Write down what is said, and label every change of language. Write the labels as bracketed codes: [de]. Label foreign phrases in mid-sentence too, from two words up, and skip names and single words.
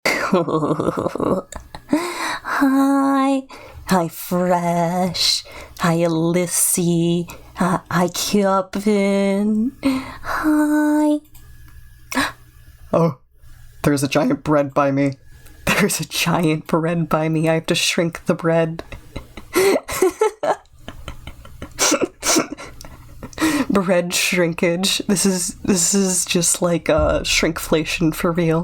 [en] Hi. Hi, Fresh. Hi, Elissy. Hi, Kevin. Hi. Oh, there's a giant bread by me. There's a giant bread by me. I have to shrink the bread. Bread shrinkage. This is just like shrinkflation for real.